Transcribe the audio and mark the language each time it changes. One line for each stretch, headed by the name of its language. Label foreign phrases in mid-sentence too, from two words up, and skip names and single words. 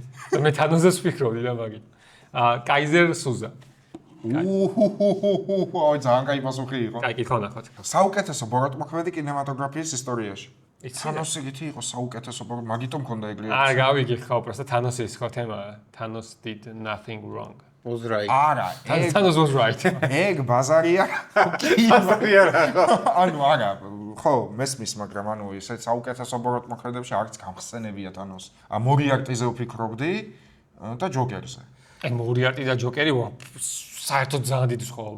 Georgian: მე თანოზეს ვფიქრობდი რა მაგით კაიზერ სუზა აი ძალიან კაი პასუხი იყო კაი კითხვა ნახოთ საუკეთესო ბოროტმოქმედი კინემატოგრაფიის ისტორიაში იცი თანოსი გითი იყო საუკეთესო მაგიტომ მქონდა ეგრე არ გავიგე ხო უბრალოდ თანოსის ხო თემა
English: Thanos did nothing wrong was right
Georgian: არა
English: Thanos was right
Georgian: ეგ ბაზარია ბაზარია ანუ არა ხო მესმის მაგრამ ანუ ისე საუკეთესო ბოროტმოქმედებში არც გამხსენებია Thanos მორიარტიზე ვფიქრობდი და ჯოკერზე აი მორიარტი და ჯოკერი საერთოდ ძალიან დიდი სხვაობა.